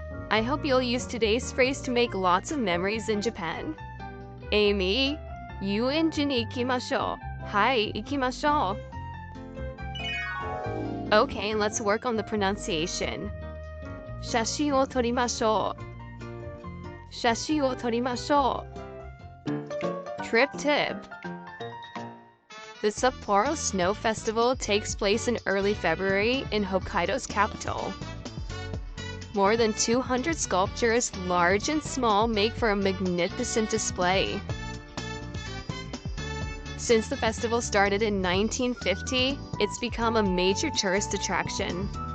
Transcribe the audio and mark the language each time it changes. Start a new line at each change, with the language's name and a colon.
English: I hope you'll use today's phrase to make lots of memories in Japan.
Japanese: Amy, 遊園地に行きましょう。はい、行きましょう。
English: Okay, let's work on the pronunciation.
Japanese: 写真を撮りましょう。写真を撮りましょう。
English: Trip tip. The Sapporo Snow Festival takes place in early February in Hokkaido's capital. More than 200 sculptures, large and small, make for a magnificent display. Since the festival started in 1950, it's become a major tourist attraction.